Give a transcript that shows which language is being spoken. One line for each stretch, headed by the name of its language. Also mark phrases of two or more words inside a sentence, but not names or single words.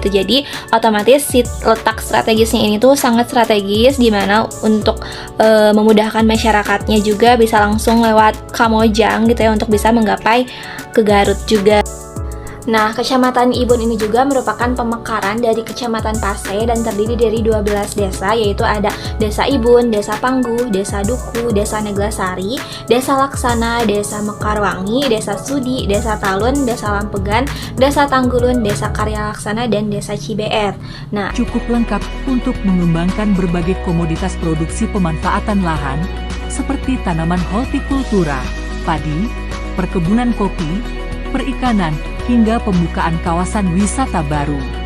Indonesian: Jadi otomatis si letak strategisnya ini tuh sangat strategis, dimana untuk memudahkan masyarakatnya juga bisa langsung lewat Kamojang gitu ya untuk bisa menggapai ke Garut juga. Nah, Kecamatan Ibun ini juga merupakan pemekaran dari Kecamatan Pasai dan terdiri dari 12 desa, yaitu ada Desa Ibun, Desa Pangguh, Desa Duku, Desa Neglasari, Desa Laksana, Desa Mekarwangi, Desa Sudi, Desa Talun, Desa Lampegan, Desa Tanggulun, Desa Karya Laksana, dan Desa Cibeer. Nah, cukup lengkap untuk mengembangkan berbagai komoditas produksi pemanfaatan lahan seperti tanaman hortikultura, padi, perkebunan kopi, perikanan, hingga pembukaan kawasan wisata baru.